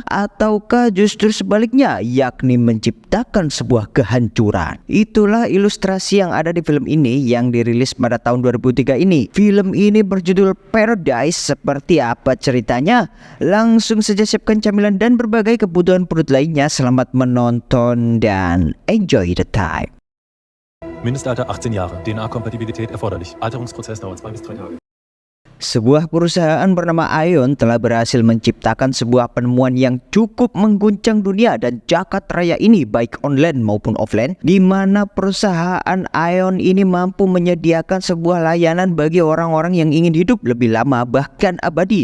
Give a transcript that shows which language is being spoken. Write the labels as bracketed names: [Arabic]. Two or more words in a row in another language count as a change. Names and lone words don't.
[Indonesian] Ataukah justru sebaliknya, yakni menciptakan sebuah kehancuran? Itulah ilustrasi yang ada di film ini yang dirilis pada tahun 2003 ini. Film ini berjudul Paradise. Seperti apa ceritanya? Langsung saja siapkan camilan dan berbagai kebutuhan perut lainnya. Selamat menonton dan [English] enjoy the time. [German] Mindestalter 18 Jahre. DNA-Kompatibilität erforderlich. Alterungsprozess dauert 2 bis 3 Tage. [Indonesian] Sebuah perusahaan bernama Ion telah berhasil menciptakan sebuah penemuan yang cukup mengguncang dunia dan jagat raya ini, baik online maupun offline, di mana perusahaan Ion ini mampu menyediakan sebuah layanan bagi orang-orang yang ingin hidup lebih lama bahkan abadi.